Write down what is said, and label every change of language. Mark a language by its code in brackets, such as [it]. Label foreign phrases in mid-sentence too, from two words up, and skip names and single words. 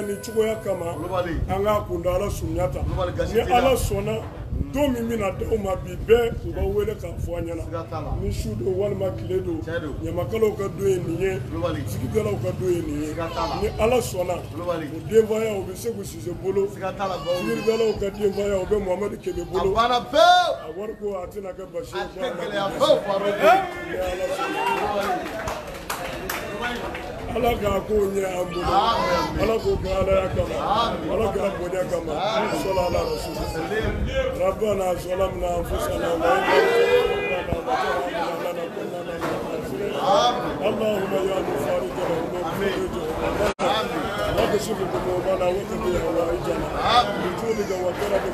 [bm] ni cogoya kama an k'a kunda Ala surunyata ni Ala sɔnna don min bɛna d'aw ma bi bɛɛ u b'aw wele k'a fɔ an ɲɛna ni su don walima tile don ɲamakalaw ka don ye nin ye sigidalaw ka don ye nin ye ni Ala sɔnna o denbaya u bɛ Segu Sise bolo sigidalaw ka denbaya u bɛ Mohamed Kebe bolo a wari ko a tɛna kɛ basi Ala k'a ko ɲɛ an bolo Ala k'o kɛ Alaya kama Ala k'a bonya kama [ar] صلى على الرسول ربنا ظلمنا أنفسنا و اللهم يا مفارج الهموم واكشف همومنا وقضي حوائجنا بجودك وكرمك